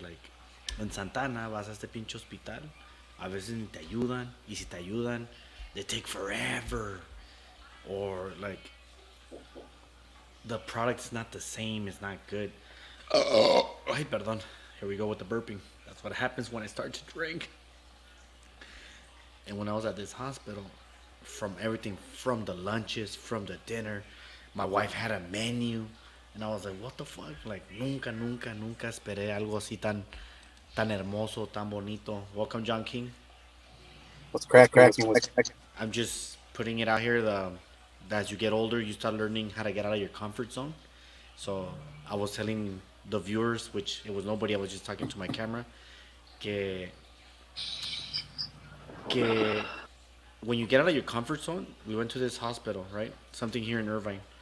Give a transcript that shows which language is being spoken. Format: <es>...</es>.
<es>Like en Santana vas a este pinche hospital, a veces ni te ayudan, y si te ayudan,</es> <en>they take forever, or like the product's not the same, it's not good.</en> <es>Ay, perdón.</es> <en>Here we go with the burping. That's what happens when I start to drink. And when I was at this hospital, from everything, from the lunches, from the dinner, my wife had a menu, and I was like, what the fuck?</en> <es>Like, nunca esperé algo así tan hermoso, tan bonito.</es> <en>Welcome, John King. What's cracking? I'm just putting it out here. As you get older, you start learning how to get out of your comfort zone. So I was telling the viewers, which it was nobody, I was just talking to my camera, que when you get out of your comfort zone, we went to this hospital, right? Something here in Irvine.</en>